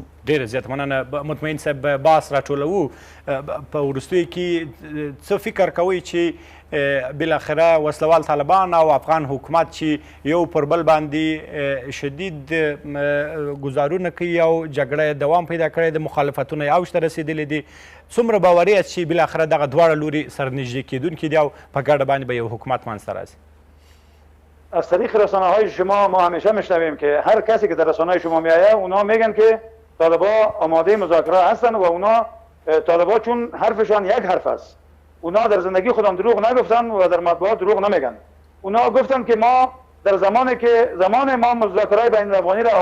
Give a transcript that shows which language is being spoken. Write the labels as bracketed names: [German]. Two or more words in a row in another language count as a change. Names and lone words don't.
[Pashto] ډېره زیات مننه مطمئن صاحب بحث راټولوو په وروستیو کې څه فکر کوئ چې بالاخره وسلوال طالبان او افغان حکومت چې یو پر بل باندې شدید ګزارونه کوي او جګړه دوام پیدا کړی د مخالفتونه یې اوج ته رسېدلي دي څومره باوري یاست چې بالاخره دغه دواړه لوري سره نږدې کېدونکي دي او په ګډه باندې به یو حکومت منځته راځي [Persian] از طریق رسانه های شما ما همیشه میشنویم که هر کسی که در رسانه شما میآید اونا میگن که طالبا آماده مذاکره هستن و اونا طالبا چون حرفشان یک حرف است اونا در زندگی خودم دروغ نگفتن و در مطبوعات دروغ نمیگن اونا گفتن که ما در زمان ما مذاکره بین الافغانی را